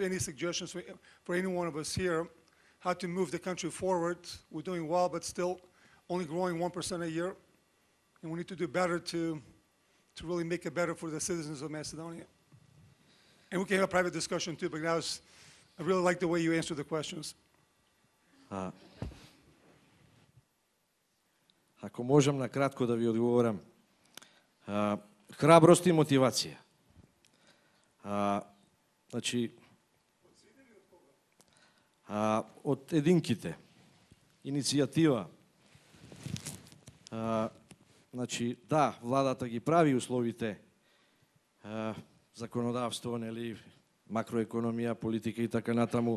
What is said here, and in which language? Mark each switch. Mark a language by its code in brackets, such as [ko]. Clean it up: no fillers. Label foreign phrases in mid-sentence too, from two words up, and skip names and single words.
[en] Any suggestions for any one of us here, how to move the country forward? We're doing well, but still only growing 1% a year. And we need to do better to really make it better for the citizens of Macedonia. And we can have a private discussion too, but I really like the way you answer the questions. [mk] Ако можам накратко да ви одговорам. Храброст и мотивација. Значи, од единките, иницијатива, значи, да, владата ги прави условите, законодавство, нели, макроекономија, политика и така натаму.